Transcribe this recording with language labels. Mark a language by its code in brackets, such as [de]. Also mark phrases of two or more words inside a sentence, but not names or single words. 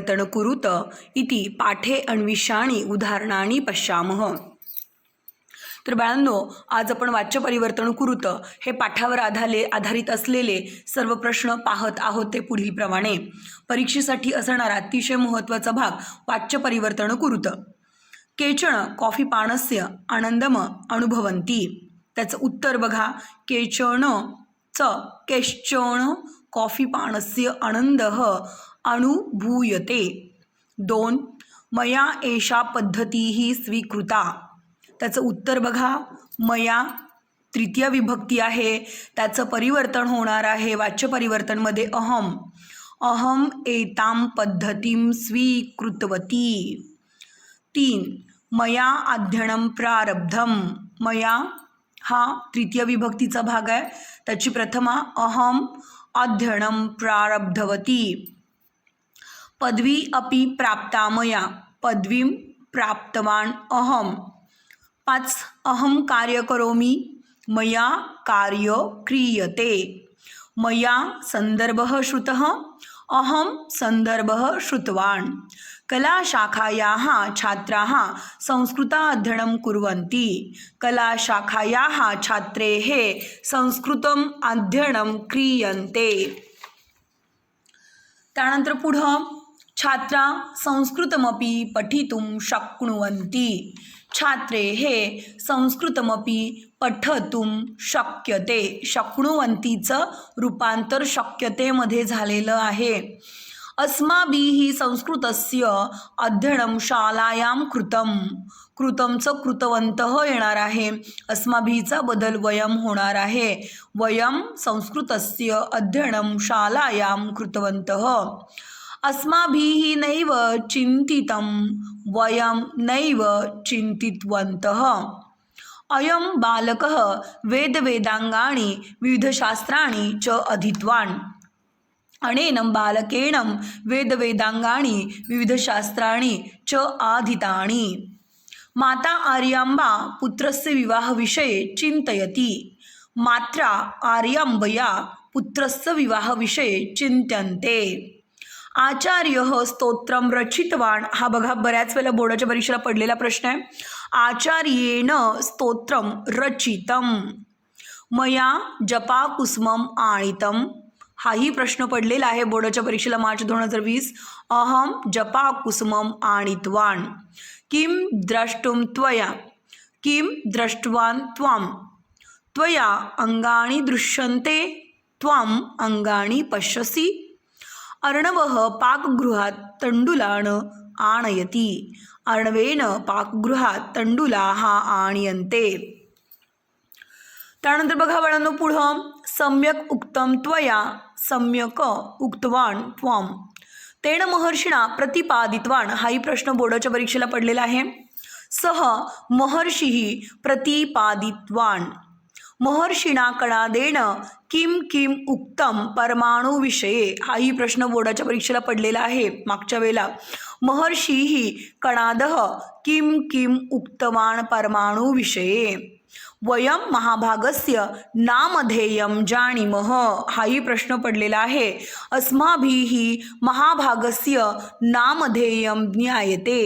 [sa] कुरुत इति पाठे अन्विषाणी उदाहरणानि पश्यामः। [mr] तर बाळांनो, आज आपण वाच्य परिवर्तन कुरुत हे पाठावर आधारित असलेले सर्व प्रश्न पाहत आहोत ते पुढील प्रमाणे। परीक्षेसाठी असणारा अतिशय महत्त्वाचा भाग वाच्य परिवर्तन कुरुत। [sa] केचन कॉफी पानस्य आनंदम अनुभवन्ति। [mr] त्याचं उत्तर बघा, [sa] केचन कॉफी पानस्य आनंदः अनुभूयते। 2 मया एषा पद्धतीः स्वीकृता। [mr] त्याचं उत्तर बघा, मया तृतीय विभक्ती आहे, त्याचं परिवर्तन होणार आहे वाच्य परिवर्तनमध्ये [sa] अहम एतां पद्धतीं स्वीकृतवती। 3 मया अध्ययनं प्रारब्धम। [mr] मया हा तृतीय विभक्तीचा भाग आहे, त्याची प्रथमा [sa] अहम अध्ययनं प्रारब्धवती। पदवी अपि प्राप्ता मया। पदवीं प्राप्तवान अहम। 5 अहम कार्य करोमि। मया कार्य क्रियते। मया संदर्भः श्रुतः। अहम संदर्भः श्रुतवान्। कलाशाखायाः छात्राः संस्कृताध्ययनं कुर्वन्ति। कलाशाखायाः छात्रैः संस्कृतम् अध्ययनं क्रियन्ते। [mr] त्यानंतर पुढं [sa] छात्रा संस्कृतमपि पठितुं शक्नुवन्ति। छात्रैः संस्कृतमपि पठितुं शक्यते। [mr] शक्नुवन्तीचं रूपांतर शक्यतेमध्ये झालेलं आहे। [sa] अस्माभिः संस्कृतस्य अध्ययनं शालायां कृतं। [mr] कृतमचं कृतवन्तः येणार आहे, अस्माभिचा बदल वयम होणार आहे। [sa] वयम संस्कृतस्य अध्ययनं शालायां कृतवन्तः। अस्माभिः नैव चिन्तितं। वयं नैव चिन्तितवन्तः। अयं बालकः वेदांगानि विविधशास्त्राणि च अधीतवान्। अनेनं बालकेन वेदांगानि विविधशास्त्राणि च अधीतानि। माता आर्याम्बा पुत्रस्य विवाहविषये चिन्तयति। मात्रा आर्याम्बया पुत्रस्य विवाहविषये चिंत्यन्ते। आचार्यः स्तोत्रं रचितवान्। [mr] हा बघा, बऱ्याच वेळेला बोर्डाच्या परीक्षेला पडलेला प्रश्न आहे। [sa] आचार्येण स्तोत्रं रचितं। मया जपाकुसुमम् आनीतं। [mr] हाही प्रश्न पडलेला आहे बोर्डाच्या परीक्षेला मार्च 2020। [sa] अहम जपाकुसुमम् आनीतवान्। किं द्रष्टुं त्वया। किं दृष्टवान् त्वं। त्वया अंगानि दृश्यन्ते। त्वं अंगानि पश्यसि। अर्णवः पाकगृहात् तण्डुलान् आनयति। अर्णवेन पाकगृहात् तण्डुलाः आनयन्ते। [mr] त्यानंतर बघा बाळांनो, पुढं [sa] सम्यक उक्तं त्वया। सम्यक उक्तवान् त्वं। तेन महर्षिणा प्रतिपादितवान्। [mr] हाही प्रश्न बोर्डाच्या परीक्षेला पडलेला आहे। [sa] सह महर्षिः प्रतिपादितवान्। महर्षिणा कणादेन किं किं उक्तं परमाणुविषये। [mr] हाही प्रश्न बोर्डाच्या परीक्षेला पडलेला आहे मागच्या वेळेला। [sa] महर्षिः कणादः किं किं उक्तवान् परमाणुविषये। वयं महाभागस्य नामधेयं जानीमः। [mr] हाही प्रश्न पडलेला आहे। [sa] अस्माभिः महाभागस्य नामधेयं ज्ञायते।